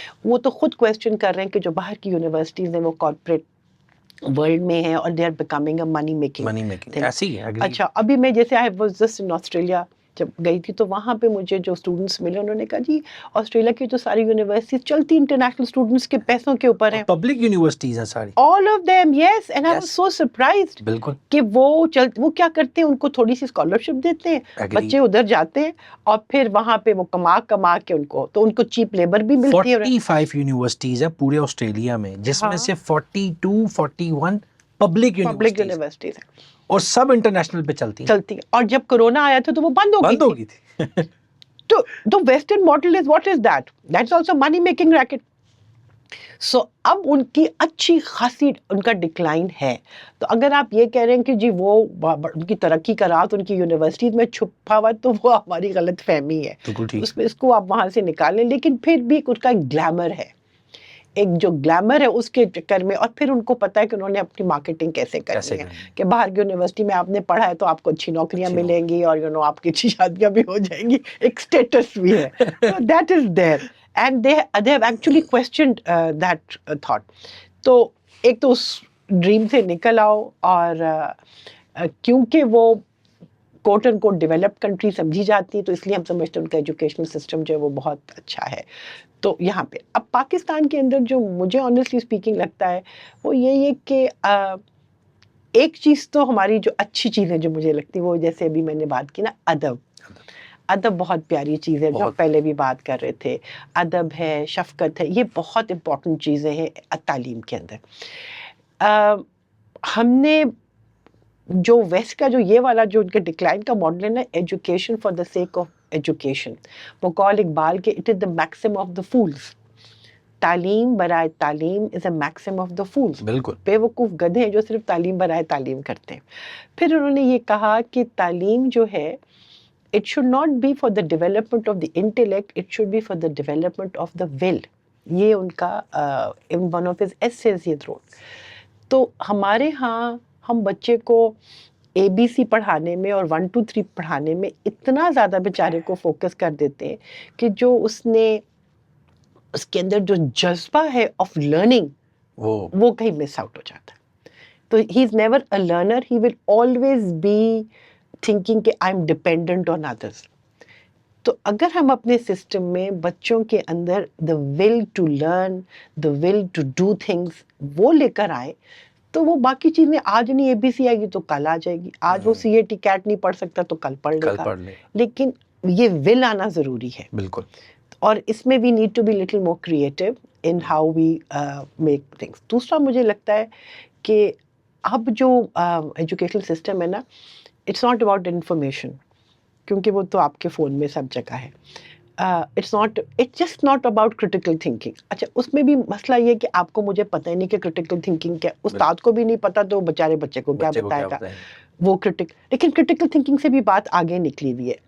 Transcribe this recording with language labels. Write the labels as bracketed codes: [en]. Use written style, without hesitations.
[ur] وہ تو خود کویسچن کر رہے ہیں کہ جو باہر کی یونیورسٹیز ہیں وہ کارپوریٹ ورلڈ میں ہیں اور [en] They are becoming a money making. [ur] ایسی ہے. اچھا، ابھی میں جیسے [en] I was just in Australia [ur] جب گئی تھی تو وہاں پہ مجھے جو اسٹوڈنٹس ملے انہوں نے کہا جی آسٹریلیا کی جو ساری یونیورسٹیز چلتی انٹرنیشنل اسٹوڈنٹس کے پیسوں کے اوپر ہیں، پبلک یونیورسٹیز ہیں ساری، [en] all of them, yes, and I was so surprised. [ur] بالکل. کہ وہ کیا کرتے ہیں، ان کو تھوڑی سی اسکالرشپ دیتے ہیں، بچے ادھر جاتے ہیں اور پھر وہاں پہ وہ کما کے ان کو چیپ لیبر بھی ملتی ہے. 45 یونیورسٹیز ہیں پورے آسٹریلیا میں، جس میں سے 42-41 پبلک یونیورسٹیز ہیں اور سب انٹرنیشنل پہ چلتی ہیں. اور جب کرونا آیا تھا تو وہ بند ہو گئی تھی. تو [en] Western model is what is that? That's also money making racket. [ur] سو اب ان کی اچھی خاصی ان کا ڈکلائن ہے. تو اگر آپ یہ کہہ رہے ہیں کہ جی وہ ان کی ترقی کا رات ان کی یونیورسٹیز میں چھپا ہوا، تو وہ ہماری غلط فہمی ہے. اس کو آپ وہاں سے نکالیں، لیکن پھر بھی اس کا ایک گلیمر ہے، ایک جو گلیمر ہے اس کے چکر میں. اور پھر ان کو پتا ہے کہ انہوں نے اپنی مارکیٹنگ کیسے کرنی ہے، کہ باہر کی یونیورسٹی میں آپ نے پڑھا ہے تو آپ کو اچھی نوکریاں ملیں گی اور آپ کی اچھی شادیاں بھی ہو جائیں گی، ایک اسٹیٹس بھی ہے. [en] That is there and they have actually questioned that thought. [ur] تو ایک تو اس ڈریم سے نکل آؤ، اور کیونکہ وہ کوٹ اینڈ کوٹ ڈیولپڈ کنٹری سمجھی جاتی ہے تو اس لیے ہم سمجھتے ہیں ان کا ایجوکیشنل سسٹم جو ہے وہ بہت اچھا ہے. تو یہاں پہ اب پاکستان کے اندر جو مجھے [en] honestly speaking [ur] لگتا ہے وہ یہی ہے کہ ایک چیز تو ہماری جو اچھی چیز ہے جو مجھے لگتی ہے وہ جیسے ابھی میں نے بات کی نا، ادب بہت پیاری چیز ہے، جو ہم پہلے بھی بات کر رہے تھے. ادب ہے، شفقت ہے، یہ بہت امپورٹنٹ چیزیں ہیں تعلیم کے اندر. ہم نے جو ویسٹ کا جو یہ والا جو ان کے ڈکلائن کا ماڈل ہے نا، [en] education for the sake of education, [ur] وہ قول اقبال کے [en] It is the maxim of the fools. [ur] تعلیم برائے تعلیم [en] Is a maxim of the fools. [ur] بالکل بے وقوف گدھے ہیں جو صرف تعلیم برائے تعلیم کرتے ہیں. پھر انہوں نے یہ کہا کہ تعلیم جو ہے [en] it should not be for the development of the intellect, it should be for the development of the will. [ur] یہ ان کا [en] in one of his essays یہ wrote. [ur] تو ہمارے ہاں ہم بچے کو ABC پڑھانے میں اور 1 2 3 پڑھانے میں اتنا زیادہ بیچارے کو فوکس کر دیتے ہیں کہ جو اس کے اندر جو جذبہ ہے آف لرننگ وہ کہیں مس آؤٹ ہو جاتا ہے. [en] تو he is never a learner, he will always be thinking کہ I'm dependent on others. [ur] تو اگر ہم اپنے سسٹم میں بچوں کے اندر [en] the will to learn, the will to do things [ur] وہ لے کر آئے تو وہ باقی چیزیں آج نہیں ABC آئے گی تو کل آ جائے گی. آج وہ CAT CAT نہیں پڑھ سکتا تو کل پڑھ لے گا، لیکن یہ will آنا ضروری ہے. بالکل. اور اس میں [en] we need to be little more creative in how we make things. [ur] دوسرا مجھے لگتا ہے کہ اب جو ایجوکیشنل سسٹم ہے نا، [en] it's not about information, [ur] کیونکہ وہ تو آپ کے فون میں سب جگہ ہے. [en] it's just not about critical thinking. [ur] اچھا اس میں بھی مسئلہ یہ کہ آپ کو مجھے پتہ ہی نہیں کہ critical thinking کیا، استاد کو بھی نہیں پتہ تو بیچارے بچے کو کیا بتائے گا وہ لیکن critical thinking سے بھی بات آگے نکلی ہوئی ہے.